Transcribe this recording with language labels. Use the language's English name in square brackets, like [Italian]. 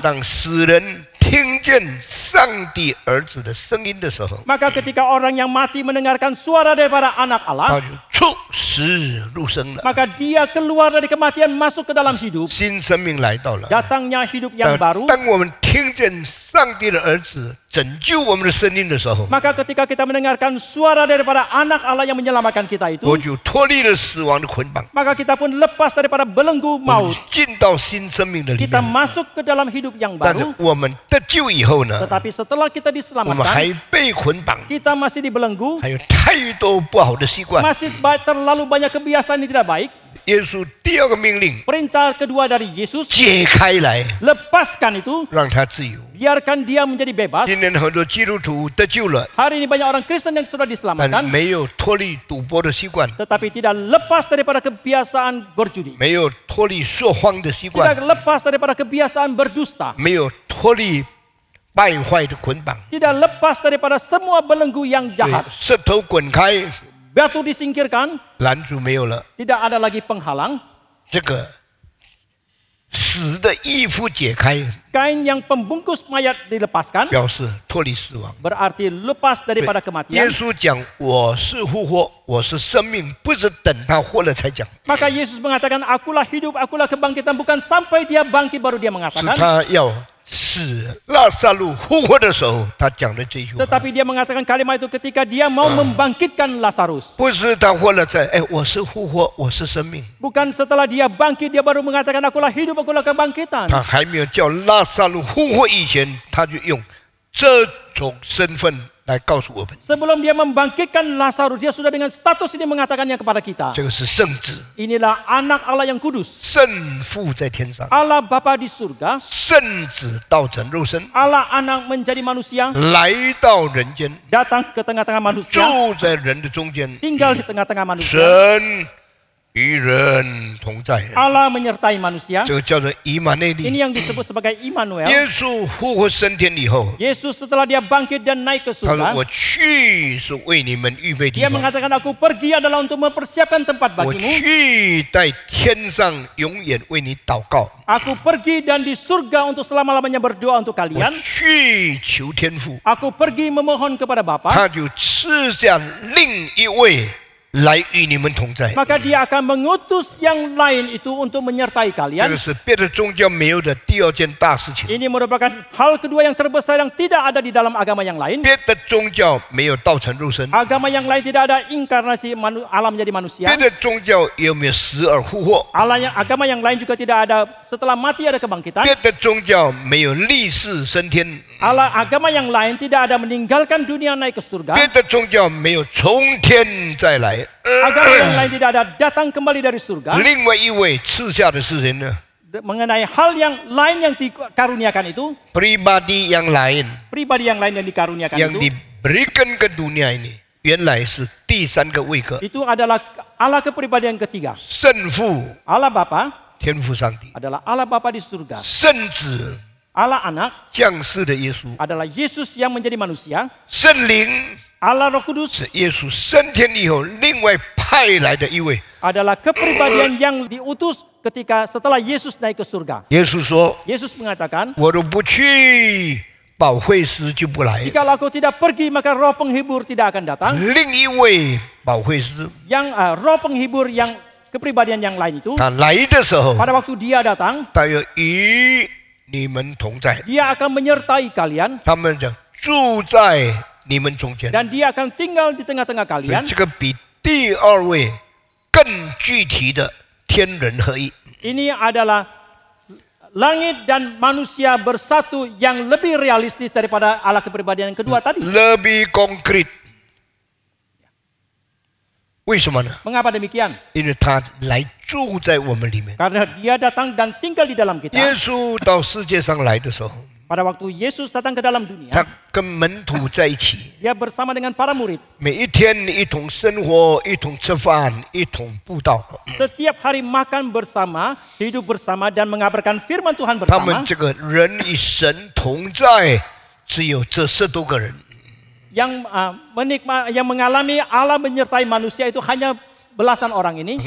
[Chinese] 当死人听见上帝儿子的声音的时候， [Indonesian] Maka ketika orang yang mati mendengarkan suara daripada anak [Chinese] 他 [Indonesian] Allah, [Chinese] 就出死入生了， [Indonesian] maka dia keluar dari kematian masuk ke dalam hidup. [Chinese] 新生命来到了。 [Indonesian] Datangnya hidup yang baru. [Chinese] 当我们听见上帝的儿子拯救我们的生命的时候， [Indonesian] Maka ketika kita mendengarkan suara daripada anak Allah yang menyelamatkan kita itu, [Chinese] 我就脱离了死亡的捆绑， [Indonesian] maka kita pun lepas daripada belenggu [Chinese] 我们 [Indonesian] maut. [Chinese] 进到新生命的里 [Indonesian] Kita [Chinese] 面。 [Indonesian] masuk ke dalam hidup yang [Chinese] 但是 [Indonesian] baru. [Chinese] 我们得救以后呢， [Indonesian] Tetapi setelah kita [Chinese] 我们还 [Indonesian] diselamatkan, [Chinese] 被捆绑， [Indonesian] kita masih dibelenggu, [Chinese] 还有太多不好的习惯， [Indonesian] masih terlalu banyak kebiasaan yang tidak baik. [Chinese] 耶稣第二个命令， [Indonesian] perintah kedua dari Yesus, [Chinese] 解开来， [Indonesian] lepaskan itu, [Chinese] 让他自由。 [Indonesian] biarkan dia menjadi bebas. [Chinese] 今天很多基督徒得救了， [Indonesian] Hari ini banyak orang Kristen yang sudah diselamatkan, [Chinese] 没有脱离赌博的习惯， [Indonesian] tetapi tidak lepas daripada kebiasaan berjudi, [Chinese] 没有脱离说谎的习惯 [Indonesian] tidak，lepas daripada kebiasaan berdusta, [Chinese] 没有脱离败坏的捆绑。 [Indonesian] tidak lepas daripada semua belenggu yang [Chinese] 对 [Indonesian] jahat. [Chinese] 石头滚开， [Indonesian] Batu disingkirkan, [Chinese] 拦阻没有了， [Indonesian] tidak ada lagi penghalang. [Chinese] 这个死的衣服解开， [Indonesian] Kain yang pembungkus mayat dilepaskan, [Chinese] 表示脱离死亡。 [Indonesian] berarti lepas daripada [Chinese] 耶 [Indonesian] kematian. [Chinese] 稣讲：“我是复活，我是生命，不是等他活了才讲。 [Indonesian] Maka Yesus mengatakan, akulah hidup, akulah kebangkitan. Bukan sampai dia bangkit baru dia [Chinese] 是 [Indonesian] mengatakan. [Chinese] 他要使拉撒路复活的时候，他讲的这句话。 [Indonesian] Tetapi dia mengatakan kalimat itu ketika dia mau membangkitkan Lazarus. [Chinese] 不是他活了才，我是复活，我是生命。 [Indonesian] Bukan setelah dia bangkit, dia baru mengatakan akulah hidup, akulah kebangkitan. [Chinese] 他还没有叫拉撒路复活以前，他就用这种身份来告诉我们， [Indonesian] Sebelum dia membangkitkan Lazarus, dia sudah dengan status ini mengatakannya kepada kita. [Chinese] 这个是圣子， [Indonesian] Inilah anak Allah yang kudus. [Chinese] 圣父在天上， [Indonesian] Allah Bapa di surga. [Chinese] 圣子道成肉身， [Indonesian] Allah anak menjadi manusia. [Chinese] 来到人间， [Indonesian] Datang ke tengah-tengah manusia. [Chinese] 住在人的中间， [Indonesian] Tinggal di tengah-tengah manusia. [Chinese] 神与人同在， [Indonesian] Allah menyertai manusia. [Chinese] 这个叫做以马内利。 [Indonesian] Ini yang disebut sebagai Immanuel. [Chinese] 耶稣复活升天以后， [Indonesian] Yesus setelah dia bangkit dan naik ke [Chinese] 他说：“ [Indonesian] surga, [Chinese] 我去是为你们预备地 [Indonesian] dia [Chinese] 方， [Indonesian] mengatakan aku pergi adalah untuk mempersiapkan tempat [Chinese] 我 [Indonesian] bagimu. [Chinese] 去在天上永远为你祷告， [Indonesian] Aku pergi dan di surga untuk selama-lamanya berdoa untuk [Chinese] 我 [Indonesian] kalian. [Chinese] 去求天父， [Indonesian] Aku pergi memohon kepada Bapa, [Chinese] 他就赐下另一位来与你们同在。 [Indonesian] maka dia akan mengutus yang lain itu untuk menyertai [Chinese] 这 [Indonesian] kalian. [Chinese] 个是别的宗教没有的第二件大事情。 [Indonesian] Ini merupakan hal kedua yang terbesar yang tidak ada di dalam agama yang lain. [Chinese] 别的宗教没有道成肉身， [Indonesian] Agama yang lain tidak ada inkarnasi Allah menjadi manusia. [Chinese] 别的宗教也没有死而复活， [Indonesian] Agama yang lain juga tidak ada setelah mati ada kebangkitan. [Chinese] 别的宗教没有立世升天， [Indonesian] Agama yang lain tidak ada meninggalkan dunia naik ke surga. [Chinese] 别的宗教没有从天再来。 [Indonesian] Agama yang lain tidak ada datang kembali dari surga. [Chinese] 另外一位赐下的是谁呢？ [Indonesian] Mengenai hal yang lain yang dikaruniakan itu, pribadi yang lain pribadi yang lain yang dikaruniakan yang itu, diberikan ke dunia ini， [Chinese] 原来是第三个位格， [Indonesian] itu adalah Allah kepribadian ketiga. [Chinese] 圣父 [Indonesian] Allah Bapa [Chinese] 天父上帝， [Indonesian] adalah Allah Bapa di surga. [Chinese] 圣子 [Indonesian] Allah Anak [Chinese] 降世的耶稣， [Indonesian] adalah Yesus yang menjadi manusia. [Chinese] 圣灵 [Indonesian] Allah Roh Kudus [Chinese] 是耶稣升天以后另外派来的一位。 [Indonesian] adalah kepribadian yang diutus ketika setelah Yesus naik ke surga. [Chinese] 耶稣说 [Indonesian] Yesus mengatakan, [Chinese] 我若不去，保惠师就不来； [Indonesian] jika aku tidak pergi maka roh penghibur tidak akan datang. [Chinese] 另一位保惠师， [Indonesian] Yang roh penghibur yang kepribadian yang lain itu, [Chinese] 他来的时候， [Indonesian] pada waktu dia datang, [Chinese] 他要与你们同在， [Indonesian] dia akan menyertai kalian [Chinese] 他们讲住在你们中间。 [Indonesian] dan dia akan tinggal di tengah-tengah [Chinese] 所以 [Indonesian] kalian. [Chinese] 这个比第二位更具体的天人合一。 [Indonesian] Ini adalah langit dan manusia bersatu yang lebih realistis daripada Allah kepribadian yang kedua tadi. lebih konkret。 [Chinese] 为什么呢？ [Indonesian] Mengapa demikian? [Chinese] 因为他来住在我们里面。 [Indonesian] Karena dia datang dan tinggal di dalam [Chinese] 耶 [Indonesian] kita. [Chinese] 稣到世界上来的时候， [Indonesian] Pada waktu Yesus datang ke dalam dunia, [Chinese] 他跟门徒在一起， [Indonesian] dia bersama dengan para murid. [Chinese] 每一天一同生活，一同吃饭，一同布道。 [Indonesian] Setiap hari makan bersama, hidup bersama dan mengabarkan firman Tuhan [Chinese] 他们 [Indonesian] bersama. [Chinese] 这个人与神同在，只有这10多个人。 [Indonesian] Yang mengalami Allah menyertai manusia itu hanya belasan orang ini.